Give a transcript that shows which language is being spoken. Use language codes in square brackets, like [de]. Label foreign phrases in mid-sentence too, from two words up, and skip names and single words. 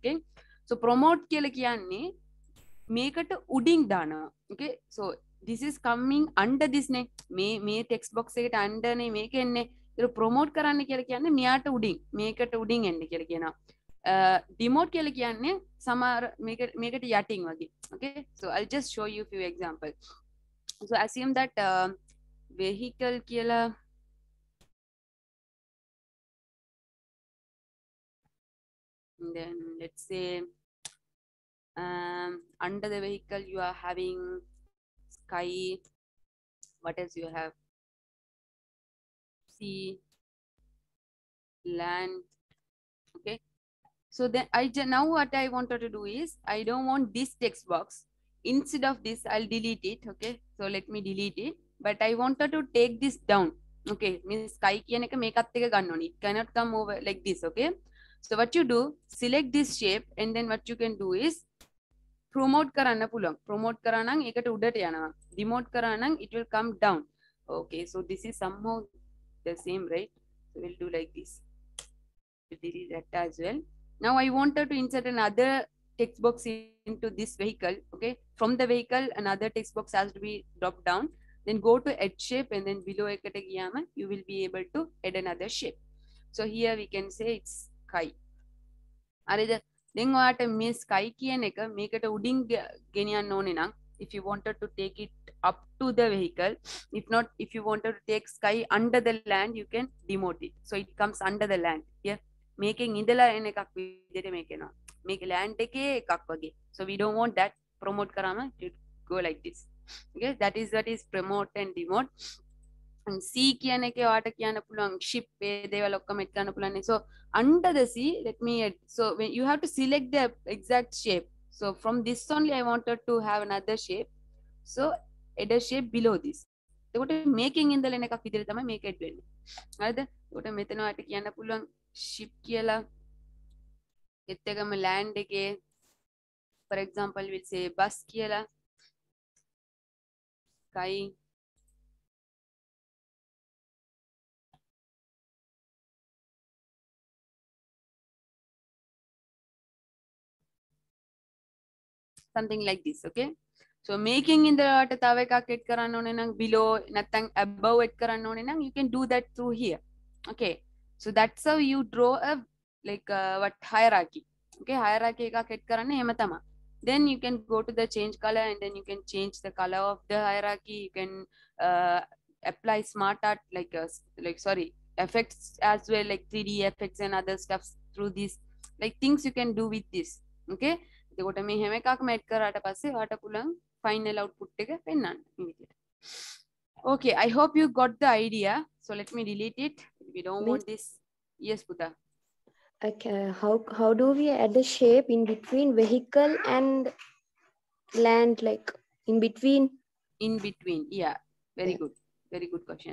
[en] Okay, so [si] promote කියලා කියන්නේ මේකට උඩින් දානවා. [en] Okay, so this is coming under this [si] නේ, මේ [en] text box එකට under [si] නේ මේක එන්නේ. ඒක promote කරන්න කියලා කියන්නේ මෙයාට උඩින් මේකට උඩින් එන්න කියලා කියනවා. Demote කියලා කියන්නේ සමහර මේකට යටින් වගේ. [en] Okay, so I'll just show you few examples. So assume that vehicle කියලා and then let's say under the vehicle you are having sky, what else you have, sea, land. Okay, so then now what I wanted to do is I don't want this text box. Instead of this, I'll delete it. Okay, so let me delete it. But I wanted to take this down. Okay, means [si] sky කියන එක මේකත් එක ගන්න ඕනේ. [en] It cannot come over like this. Okay, so what you do, select this shape and then what you can do is promote [si] කරන්න පුළුවන්. Promote කරා නම් ඒකට උඩට යනවා. Demote කරා නම් [en] it will come down. Okay, so this is somehow the same, right? So we'll do like this. We'll delete that as well. Now I wanted to insert another text box into this vehicle. Okay, from the vehicle another text box has to be dropped down, then go to add shape and then below [si] eකට ගියාම [en] you will be able to add another shape. So here we can say it's sky. [si] හරිද? දැන් ඔයාට මේ sky කියන එක මේකට උඩින් ගෙනියන්න ඕනේ නම් [en] if you wanted to take it up to the vehicle, if not, if you wanted to take sky under the land, you can demote it, so it comes under the land. Yeah, [si] මේකෙන් ඉඳලා එන එකක් විදිහට මේක එනවා. මේක land එකේ එකක් වගේ. [en] So we don't want that. Promote කරාම it go like this. Okay, that is what is promote and demote. [si] And sea කියන එකේ ඔයාට කියන්න පුළුවන් ship ඒ දේවල් ඔක්කොම එත් ගන්න පුළුවන්. [en] So under the sea, let me add. So when you have to select the exact shape. So from this only I wanted to have another shape. So add a shape below this. [si] එතකොට මේකෙන් ඉඳලා එන එකක් විදිහට තමයි මේක එඩ් වෙන්නේ. හරිද? එතකොට මෙතන ඔයාට කියන්න පුළුවන් ship කියලා එත් එකම land එකේ [en] for example we'll say bus [si] කියලා [en] sky something like this. Okay, so making in the [si] තව එකක් එඩ් කරන්න ඕනේ නම් [en] below නැත්නම් above [si] එඩ් කරන්න ඕනේ නම් [en] you can do that through here. Okay, so that's how you draw a like what hierarchy. [si] Okay, hierarchy එකක් එඩ් කරන්න එහෙම තමයි. [en] Then you can go to the change color and then you can change the color of the hierarchy. You can apply smart art like sorry effects as well, like 3D effects and other stuff through this, like things you can do with this. [si] Okay, එතකොට මේ හැම එකක්ම ඇඩ් කරාට පස්සේ ඔයාට පුළුවන් [en] final output [si] එක පෙන්වන්න මේ විදිහට. [en] Okay, I hope you got the idea. So let me delete it. We don't want this. Yes, Puta. Okay, how do we add a shape in between vehicle and land, like in between? In between, yeah, very good, very good question.